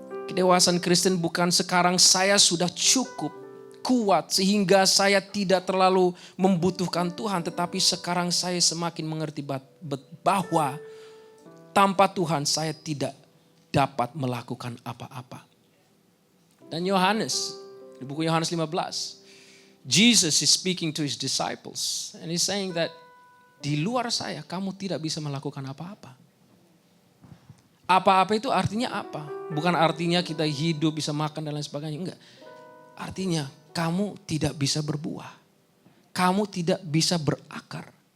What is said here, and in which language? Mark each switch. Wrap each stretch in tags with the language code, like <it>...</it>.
<id>Kedewasaan Kristen bukan sekarang saya sudah cukup kuat sehingga saya tidak terlalu membutuhkan Tuhan. Tetapi sekarang saya semakin mengerti bahwa tanpa Tuhan saya tidak dapat melakukan apa-apa. Dan Yohanes Di buku Yohanes 15.</id> <en>Jesus is speaking to his disciples. And he's saying that</en> <id>di luar saya kamu tidak bisa melakukan apa-apa. Apa-apa itu artinya apa? Bukan artinya kita hidup, bisa makan dan lain sebagainya. Enggak. Artinya kamu tidak bisa berbuah. Kamu tidak bisa berakar.</id>